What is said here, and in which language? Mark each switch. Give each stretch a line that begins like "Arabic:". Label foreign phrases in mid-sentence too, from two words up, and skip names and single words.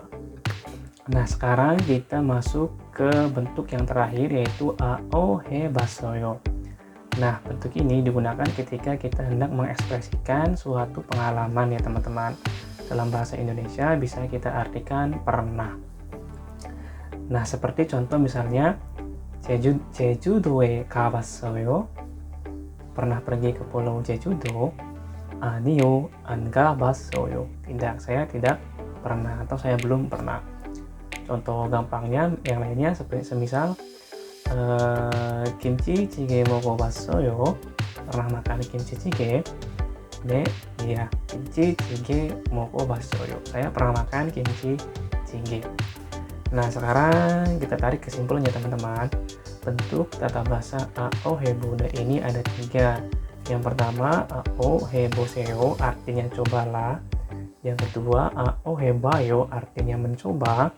Indonesian: Nah, sekarang kita masuk ke bentuk yang terakhir, yaitu
Korean: 아/어 봤어요.
Indonesian: Nah, bentuk ini digunakan ketika kita hendak mengekspresikan suatu pengalaman ya teman-teman. Dalam bahasa Indonesia bisa kita artikan pernah. Nah, seperti contoh misalnya,
Korean: 제주도에 가봤어요.
Indonesian: Pernah pergi ke Pulau Jejudo?
Korean: 아니요, 안 가봤어요.
Indonesian: Tidak, saya tidak pernah atau saya belum pernah. Contoh gampangnya yang lainnya semisal
Korean: 김치찌개 먹어봤어요.
Indonesian: Pernah makan kimchi jjigae? 네, iya,
Korean: 김치찌개 먹어봤어요.
Indonesian: Saya pernah makan kimchi jjigae. Nah, sekarang kita tarik kesimpulannya teman-teman. Bentuk tata bahasa
Korean: 아/어 보다
Indonesian: ini ada 3. Yang pertama,
Korean: 아/어 보세요
Indonesian: artinya cobalah. Yang kedua,
Korean: 아/어 봐요
Indonesian: artinya mencoba.